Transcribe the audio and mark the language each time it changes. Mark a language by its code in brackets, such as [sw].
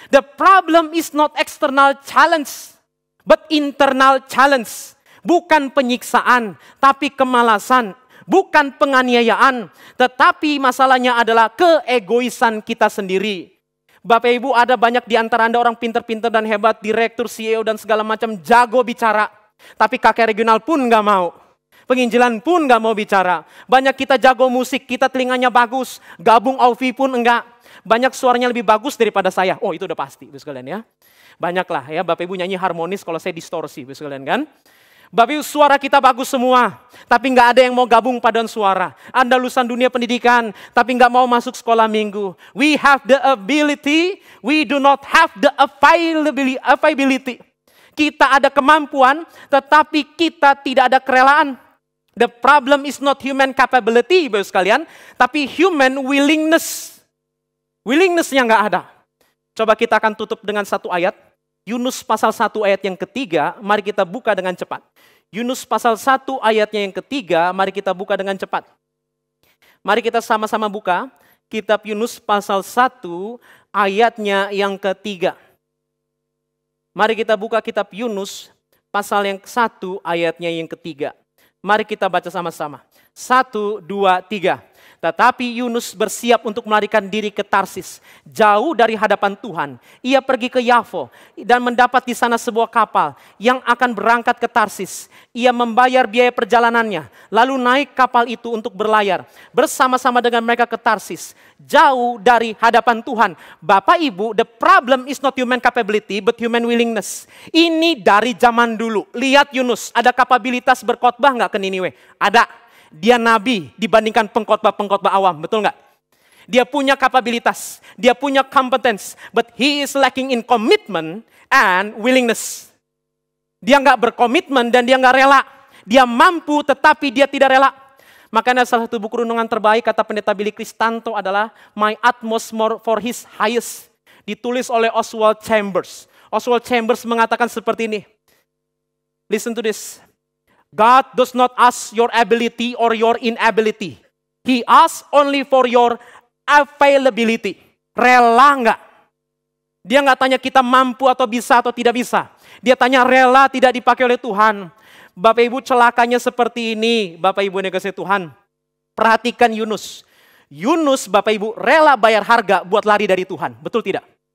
[en] The problem is not external challenge, but internal challenge. [id] Bukan penyiksaan, tapi kemalasan. Bukan penganiayaan, tetapi masalahnya adalah keegoisan kita sendiri. Bapak Ibu, ada banyak di antara Anda orang pintar-pintar dan hebat, direktur, CEO dan segala macam, jago bicara. Tapi kakek regional pun gak mau. Penginjilan pun gak mau bicara. Banyak kita jago musik, kita telinganya bagus. Gabung Aufi pun enggak. Banyak suaranya lebih bagus daripada saya. Oh itu udah pasti, Bapak sekalian ya. Banyaklah ya, Bapak Ibu nyanyi harmonis kalau saya distorsi, Bapak sekalian kan. Bapak Ibu suara kita bagus semua. Tapi gak ada yang mau gabung paduan suara. Anda lulusan dunia pendidikan, tapi gak mau masuk sekolah minggu. [en] We have the ability, we do not have the availability. [id] Kita ada kemampuan, tetapi kita tidak ada kerelaan. [en] The problem is not human capability, [id] Bapak sekalian, tapi [en] human willingness. Willingness-nya [id] nggak ada. Coba kita akan tutup dengan satu ayat. Yunus pasal 1 ayat yang ketiga, mari kita buka dengan cepat. Yunus pasal 1 ayatnya yang ketiga, mari kita buka dengan cepat. Mari kita sama-sama buka kitab Yunus pasal 1 ayatnya yang ketiga. Mari kita buka kitab Yunus pasal yang 1 ayatnya yang ketiga. Mari kita baca sama-sama. 1, 2, 3. Tetapi Yunus bersiap untuk melarikan diri ke Tarsis, jauh dari hadapan Tuhan. Ia pergi ke Yafo dan mendapat di sana sebuah kapal yang akan berangkat ke Tarsis. Ia membayar biaya perjalanannya, lalu naik kapal itu untuk berlayar bersama-sama dengan mereka ke Tarsis, jauh dari hadapan Tuhan. Bapak Ibu, [en] the problem is not human capability, but human willingness. [id] Ini dari zaman dulu. Lihat Yunus, ada kapabilitas berkhotbah nggak ke Niniwe? Ada. Dia nabi dibandingkan pengkhotbah-pengkhotbah awam, betul nggak? Dia punya kapabilitas, dia punya [en] competence, but he is lacking in commitment and willingness. [id] Dia nggak berkomitmen dan dia nggak rela. Dia mampu tetapi dia tidak rela. Makanya salah satu buku renungan terbaik kata pendeta Billy Kristanto adalah My Utmost for His Highest. Ditulis oleh Oswald Chambers. Oswald Chambers mengatakan seperti ini. [en] Listen to this. God does not ask your ability or your inability. He asks only for your availability. [id] Rela enggak? Dia enggak tanya kita mampu atau bisa atau tidak bisa. Dia tanya rela tidak dipakai oleh Tuhan. Bapak Ibu celakanya seperti ini. Bapak Ibu yang dikasihi Tuhan. Perhatikan Yunus. Yunus Bapak Ibu rela bayar harga buat lari dari Tuhan. Betul tidak?